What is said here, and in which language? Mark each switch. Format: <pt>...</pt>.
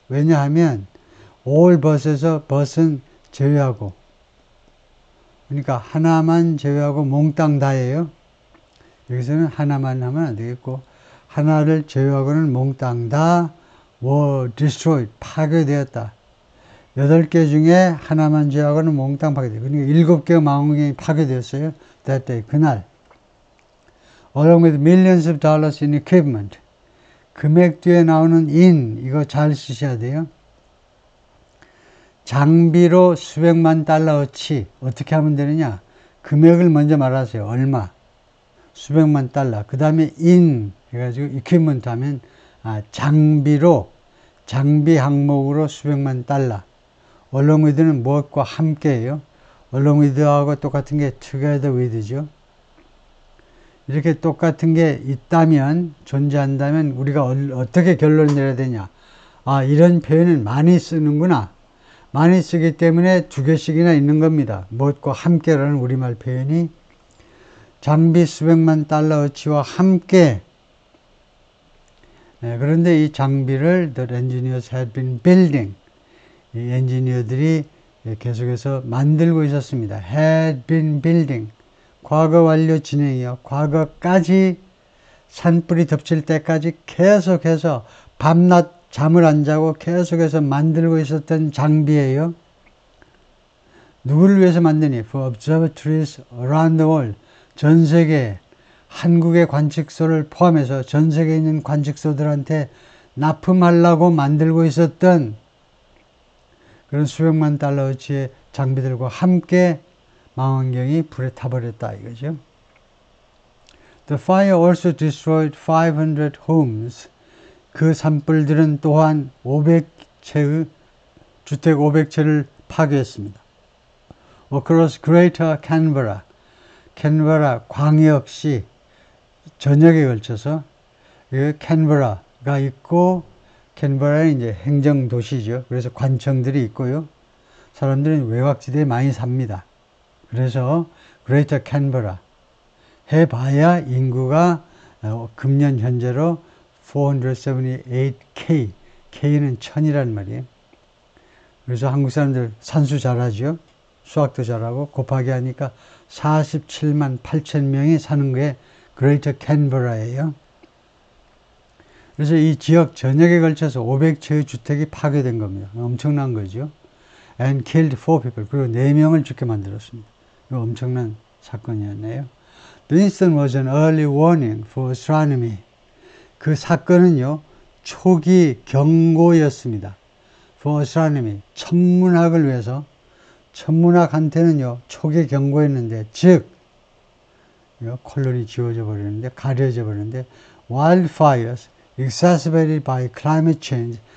<ko>왜냐하면,</ko> <en>all but</en> <ko>에서 but은 제외하고, 그러니까 하나만 제외하고 몽땅 다예요. 여기서는 하나만 하면 안 되겠고, 하나를 제외하고는 몽땅 다</ko> <en>were destroyed,</en> <ko>파괴되었다. 8개 중에 하나만 제외하고는 몽땅 파괴되었다. 그러니까 7개의 망원경이 파괴되었어요.</ko> <en>that day,</en> <ko>그날.</ko> <en>along with millions of dollars in equipment.</en> <ko>금액 뒤에 나오는 in, 이거 잘 쓰셔야 돼요. 장비로 수백만 달러어치. 어떻게 하면 되느냐? 금액을 먼저 말하세요. 얼마? 수백만 달러. 그 다음에 in 해가지고 equipment 하면 장비로, 장비 항목으로 수백만 달러. along with는 무엇과 함께예요. along with하고 똑같은 게 together with죠. 이렇게 똑같은 게 있다면, 존재한다면 우리가 어떻게 결론을 내려야 되냐? 이런 표현은 많이 쓰는구나. 많이 쓰기 때문에 2개씩이나 있는 겁니다. 무엇과 함께라는 우리말 표현이 장비 수백만 달러어치와 함께. 그런데 이 장비를</ko> <en>the engineers had been building.</en> <ko>이 엔지니어들이 계속해서 만들고 있었습니다.</ko> <en>had been building.</en> <ko>과거 완료 진행이요. 과거까지 산불이 덮칠 때까지 계속해서 밤낮 잠을 안 자고 계속해서 만들고 있었던 장비예요. 누구를 위해서 만드니?</ko> <en>For observatories around the world.</en> <ko>전 세계, 한국의 관측소를 포함해서 전 세계에 있는 관측소들한테 납품하려고 만들고 있었던 그런 수백만 달러어치의 장비들과 함께 망원경이 불에 타버렸다 이거죠.</ko> <en>The fire also destroyed 500 homes.</en> <ko>그 산불들은 또한 500채의 주택 500채를 파괴했습니다.</ko> <en>Across Greater Canberra.</en> <ko>캔버라 광역시 전역에 걸쳐서 캔버라가 있고, 캔버라는 이제 행정도시죠. 그래서 관청들이 있고요. 사람들은 외곽지대에 많이 삽니다. 그래서 그레이터 캔버라 해봐야 인구가 금년 현재로 478K, K는 1000이란 말이에요. 그래서 한국 사람들 산수 잘하죠. 수학도 잘하고 곱하기 하니까 47만 8천 명이 사는 게 그레이터 캔버라예요. 그래서 이 지역 전역에 걸쳐서 500채의 주택이 파괴된 겁니다. 엄청난 거죠.</ko> <en>And killed 4 people.</en> <ko>그리고 4명을 죽게 만들었습니다. 이거 엄청난 사건이었네요.</ko> <en>The incident was an early warning for astronomy.</en> <ko>그 사건은요, 초기 경고였습니다.</ko> <en>For astronomy.</en> <ko>천문학을 위해서. 천문학한테는요, 초기 경고였는데, 즉, 콜론이 지워져 버리는데, 가려져 버리는데,</ko> <en>wildfires exacerbated by climate change.</en>